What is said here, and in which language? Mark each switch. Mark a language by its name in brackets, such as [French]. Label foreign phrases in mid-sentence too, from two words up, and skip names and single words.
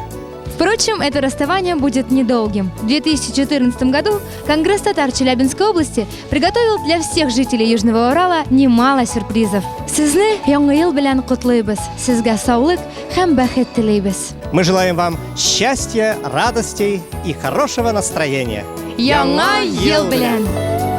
[Russian] Впрочем, это расставание будет недолгим. В 2014 году Конгресс татар Челябинской области приготовил для всех жителей Южного Урала немало сюрпризов. [Tatar] Сезне яңа ел белән котлыйбыз. Сезгә саулык һәм бәхет теләйбез. [Russian] Мы желаем вам счастья, радостей и хорошего настроения. [Tatar] Яңа ел белән!